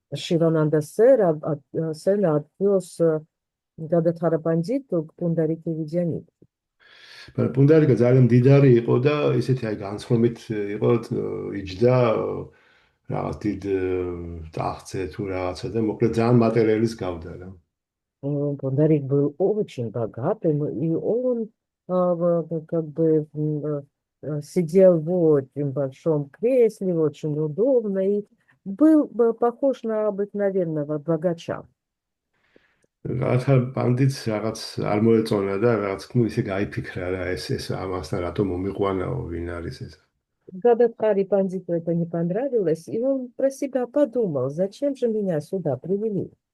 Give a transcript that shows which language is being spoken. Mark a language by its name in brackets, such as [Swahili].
[Russian] Шивананда Сена отвез Гададхара пандиту к Пундарике Видьянитхи. [Georgian] ბუნდარიკა ძალიან მდიდარი იყო და ისეთი აი განსხვავებით იყო იჯდა რაღაც დიდ ტახტზე თუ რაღაცა და მოკლედ ძალიან მატერიალის გავდა რა. [Russian] Пундарик был очень богатым, и он как бы сидел в очень большом кресле, очень удобно, и был похож на обыкновенного богача. [Georgian] რაღაცა პანდიტს რაღაც არ მოეწონა და რაღაც ну ისე გაიფიქრა რა ეს ამასთან რატომ მომიყვანაო ვინ არის ეს. [Russian] Гададхари пандиту это не понравилось, и он про себя подумал, зачем же меня сюда привели?